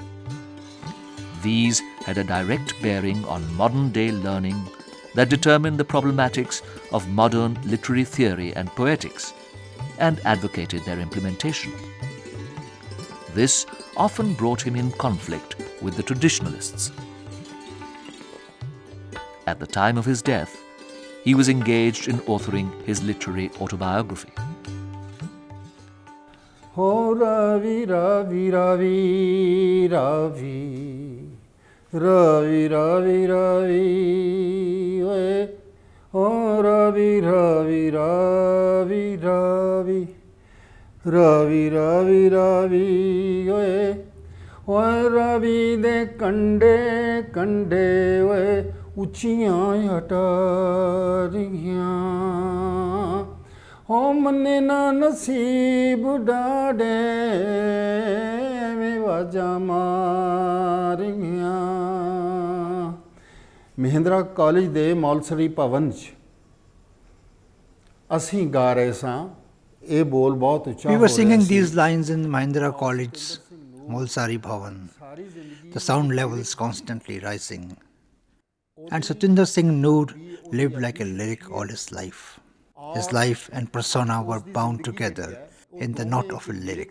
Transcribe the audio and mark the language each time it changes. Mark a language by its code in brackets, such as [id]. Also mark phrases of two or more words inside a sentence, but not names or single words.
[en] These had a direct bearing on modern-day learning that determined the problematics of modern literary theory and poetics and advocated their implementation. This often brought him in conflict with the traditionalists. At the time of his death, he was engaged in authoring his literary autobiography. [pa] ਓ ਰਾਵੀ, ਰਾਵੀ, ਰਾਵੀ, ਰਾਵੀ, ਰਾਵੀ, ਰਾਵੀ, ਰਾਵੀ, ਓ ਰਾਵੀ, ਰਾਵੀ, ਰਾਵੀ, ਰਾਵੀ, ਰਾਵੀ, ਰਾਵੀ, ਰਾਵੀ, ਓ ਰਾਵੀ ਦੇ ਕੰਢੇ ਕੰਢੇ, ਉੱਚੀਆਂ ਅਟਾਰੀਆਂ ਹੋ ਮੰਨੇ ਨਾ ਨਸੀਬ ਡਾੜੇ ਐਵੇਂ ਵਾਜਾਂ ਮਾਰੀਆਂ। ਮਹਿੰਦਰਾ ਕਾਲਜ ਦੇ ਮੌਲਸਰੀ ਭਵਨ 'ਚ ਅਸੀਂ ਗਾ ਰਹੇ ਸਾਂ, ਇਹ ਬੋਲ ਬਹੁਤ ਉੱਚਾ [en] We [pa] ਹੋ [en] were [pa] ਰਿਹਾ [en] singing [pa] ਸੀ। [en] these lines in Mahindra College's Molsari Bhavan, the sound levels constantly rising. And Satinder Singh Noor lived like a lyric all his life. His life and persona were bound together in the knot of a lyric.